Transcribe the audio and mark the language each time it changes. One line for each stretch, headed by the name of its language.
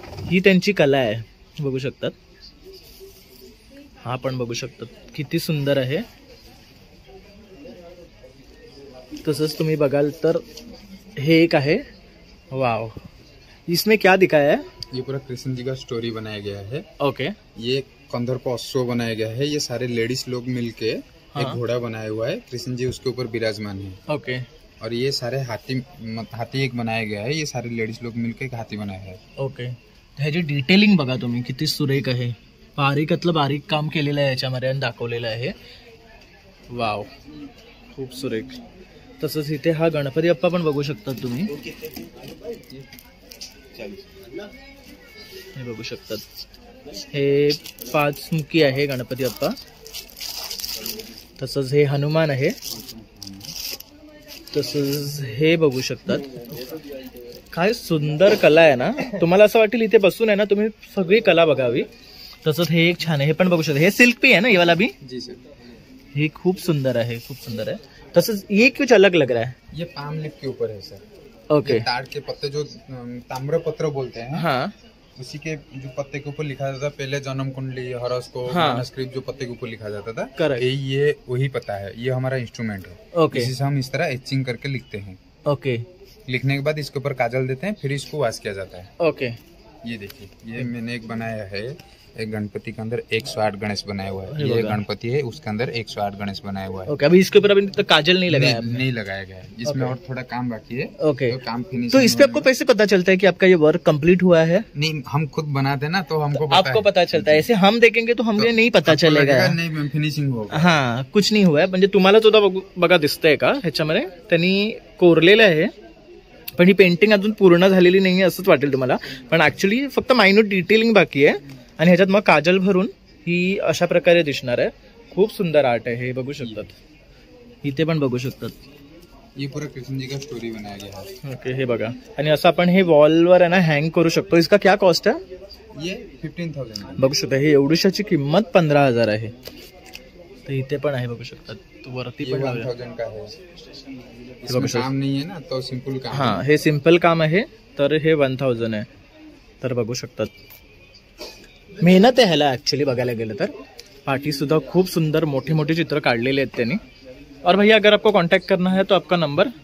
Marathi: ही त्यांची कला आहे बघू शकतात. हा पण बघू शकतात किती सुंदर आहे. तसंच तुम्ही बघाल तर हे एक आहे.
Hindi: वाव. इसमें क्या दिखाया है? ये पूरा कृष्ण जी का स्टोरी बनाया गया है. ओके. ये कंधरपोत्सव बनाया गया है. ये सारे लेडीज लोग मिलके एक घोड़ा बनाया हुआ है, कृष्ण जी उसके ऊपर विराजमान है. ओके. और ये सारे हाथी एक बनाया गया है. ये सारे लेडीज लोग मिलके एक हाथी बनाया है. ओके.
Marathi: ह्याची डिटेलिंग बघा तुम्ही किती सुरेख आहे. बारीकातलं बारीक काम केलेलं आहे याच्यामध्ये आणि दाखवलेलं आहे. वाव, खूप सुरेख. तसंच इथे हा गणपती बाप्पा पण बघू शकता तुम्ही. हे बघू शकतात, हे 5 मुखी आहे गणपती बाप्पा. तसंच हे हनुमान आहे. तसंच हे बघू शकतात. काय सुंदर कला आहे ना. तुम्हाला असं वाटेल इथे बसून आहे ना तुम्ही सगळी कला बघावी. तसंच हे एक छान आहे, हे पण बघू शकता.
Hindi: हे सिल्क भी है ना ये वाला भी? जी सर.
Marathi: हे खूप सुंदर आहे, खूप सुंदर आहे. तसंच
Hindi: ये कुछ अलग लग रहा है. ये पाम लीफ के ऊपर है सर. ओके। ये ताड़ के पत्ते जो ताम्र पत्र बोलते हैं, हाँ, उसी के जो पत्ते के ऊपर लिखा जाता था पहले, जन्म कुंडली, हॉरोस्कोप, हाँ। मैनस्क्रिप्ट जो पत्ते के ऊपर लिखा जाता था,
English: Correct।
Hindi: ये वही पता है। ये हमारा इंस्ट्रूमेंट है। ओके। इसी से हम इस तरह एचिंग करके लिखते हैं। ओके लिखने के बाद इसके ऊपर काजल देते हैं, फिर इसको वॉश किया जाता है। ओके। ये देखिए, ये मैंने एक बनाया है, एक गणपति के अंदर 108 गणेश बनाया हुआ अरे है। ये वाह। गणपति है, उसके अंदर 108 गणेश बनाया हुआ है। ओके, अभी इसके ऊपर अभी तक काजल नहीं लगाया आपने? नहीं लगाया गया है, इसमें और थोड़ा काम बाकी है। ओके, तो काम फिनिश। तो इस पे आपको कैसे पता चलता है कि आपका ये वर्क कंप्लीट हुआ है? नहीं, हम खुद बनाते हैं ना, तो हमको आपको पता चलता है। ऐसे हम देखेंगे तो हमें नहीं पता चलेगा। नाही फिनिशिंग होगा।
Marathi: हा, कुछ नाही हुआ म्हणजे तुम्हाला सुद्धा बघा दिसतंय का ह्याच्यामध्ये त्यांनी कोरलेलं आहे, पण ही पेंटिंग अजून पूर्ण झालेली नाहीये असंच वाटेल तुम्हाला, पण ऍक्च्युली फक्त मायन्यूट डिटेलिंग बाकी आहे आणि ह्याच्यात मग काजल भरून ही अशा प्रकारे दिसणार आहे। खूप सुंदर आर्ट आहे हे, बघू शकतात, इथे पण बघू शकतात।
Hindi: ये पूरा कृष्ण जी का स्टोरी बनाया गया है।
Marathi: ओके, हे बघा, आणि असं आपण हे वॉलवर आहे ना हँग करू शकतो।
Hindi: इसका क्या कॉस्ट है? ये 15,000
Marathi: बघू शकता, हे एवढीशाची किंमत 15,000 आहे। तर इथे पण आहे, बघू शकतात, तो वरती
Hindi: ये
Marathi: पण
Hindi: 1000 का है। इसमें काम नहीं है ना, तो सिंपल काम
Marathi: हा, हे सिंपल काम आहे, तर हे 1000 आहे। तर बघू शकतात, मेहनत आहे ह्याला ऍक्च्युअली बघायला गेलं तर। पाठी सुद्धा खूप सुंदर मोठी मोठी चित्र काढलेली आहेत त्यांनी।
Hindi: और भैया अगर आपको कांटेक्ट करना है तो आपका नंबर?